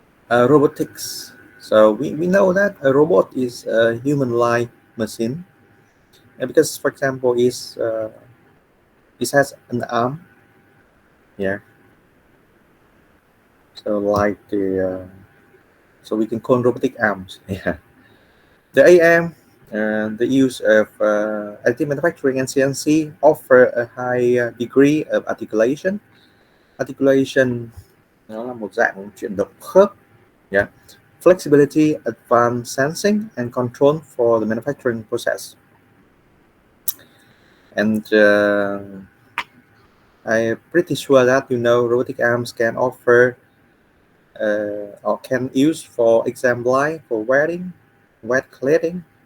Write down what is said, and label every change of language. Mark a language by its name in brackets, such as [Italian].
[English] Robotics. So we know that a robot is a human-like machine, and because, for example, it has an arm. Yeah. So like so we can call robotic arms. Yeah. The AM and the use of additive manufacturing and CNC offer a high degree of articulation. [Vietnamese] Articulation nó là một dạng chuyển động khớp. [English] Yeah. Flexibility, advanced sensing, and control for the manufacturing process. And I'm pretty sure that robotic arms can offer or can use for assembly, for welding, wet cladding,